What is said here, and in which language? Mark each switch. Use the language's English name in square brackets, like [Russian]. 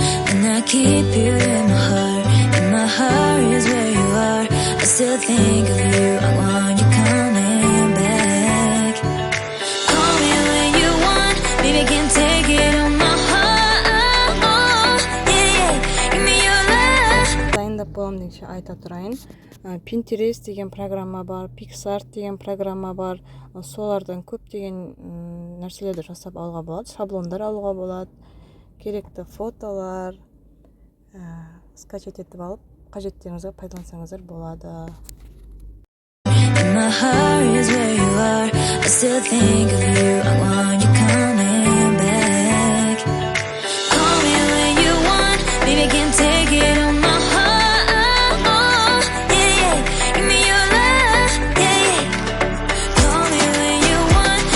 [English] And I keep you in my heart. In my heart is where you are. I still think of you. I want you coming back. Call me when you want. Baby, I can take it on my heart. Yeah, give me your love. [Kazakh] Дайындап боламын дегенше айта тұрайын. Pinterest деген программа бар, Pixar деген программа бар. Солардан көптеген нәрселерді жасап алуға болады, шаблондар алуға болады. Керекті фотолар скачать етіп алып, қажеттеріңізге пайдалансаңыздар болады. [English] My heart is where you are. I still think of you. I want you coming back. Call me when you want. Baby, I can take it on my heart. Yeah, give me your love. Yeah, call me when you want.